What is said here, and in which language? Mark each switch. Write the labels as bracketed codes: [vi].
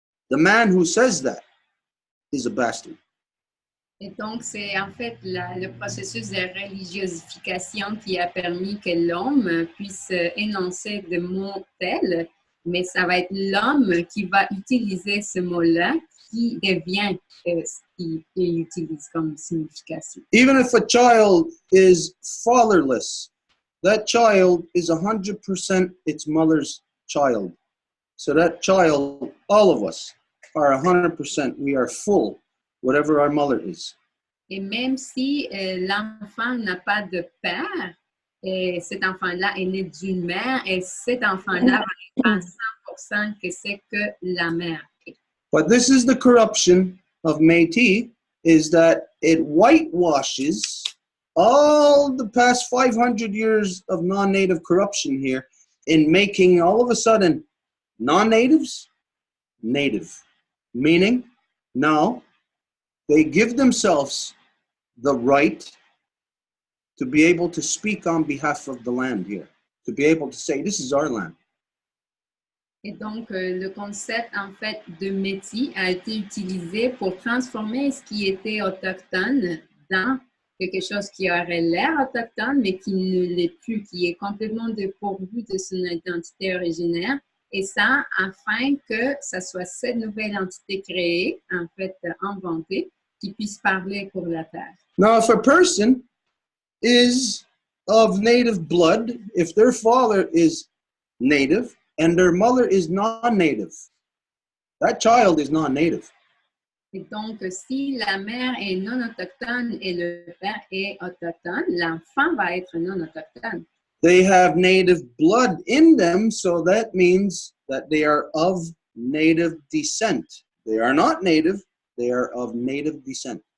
[en] The man who says that is a bastard. [fr] Et donc, c'est en fait le processus de religiosification qui a permis que l'homme puisse énoncer des mots tels, mais ça va être l'homme qui va utiliser ce mot-là qui devient ce qu'il utilise comme signification. [en] Even if a child is fatherless, that child is 100% its mother's child. So that child, all of us, are 100%, we are full, whatever our mother is. [fr] Et même si l'enfant n'a pas de père, et cet enfant-là est né d'une mère, et cet enfant-là va être à 100% que c'est que la mère est. [en] But this is the corruption of Métis, is that it whitewashes all the past 500 years of non-native corruption here in making all of a sudden non-natives native. Meaning, now they give themselves the right to be able to speak on behalf of the land here, to be able to say, this is our land. [fr] Et donc, le concept, en fait, de métis a été utilisé pour transformer ce qui était autochtone dans quelque chose qui aurait l'air autochtone, mais qui ne l'est plus, qui est complètement dépourvu de son identité originaire. Et ça, afin que ça soit cette nouvelle entité créée, en fait, inventée, qui puisse parler pour la terre. [en] Now, if a person is of native blood, if their father is native and their mother is non-native, that child is non-native. [fr] Et donc, si la mère est non autochtone et le père est autochtone, l'enfant va être non autochtone. [en] They have native blood in them, so that means that they are of native descent. They are not native, they are of native descent.